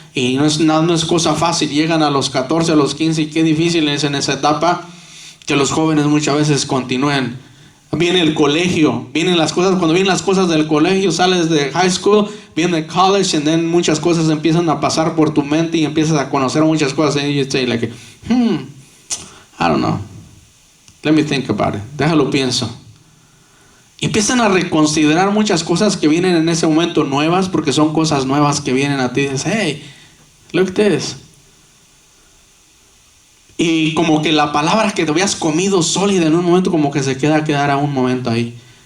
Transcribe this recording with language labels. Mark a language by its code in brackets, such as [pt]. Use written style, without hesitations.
[es] Y no es cosa fácil. Llegan a los 14, a los 15 y qué difícil es en esa etapa que los jóvenes muchas veces continúen. Viene el colegio, vienen las cosas. Cuando vienen las cosas del colegio, sales de high school, viene el college, y then muchas cosas empiezan a pasar por tu mente y empiezas a conocer muchas cosas. [en] And you say like, I don't know. Let me think about it. [es] Déjalo pienso. Y empiezan a reconsiderar muchas cosas que vienen en ese momento nuevas, porque son cosas nuevas que vienen a ti. Y dices, [en] hey, look at this. [es] Y como que la palabra que te habías comido sólida en un momento, como que se quedar un momento ahí.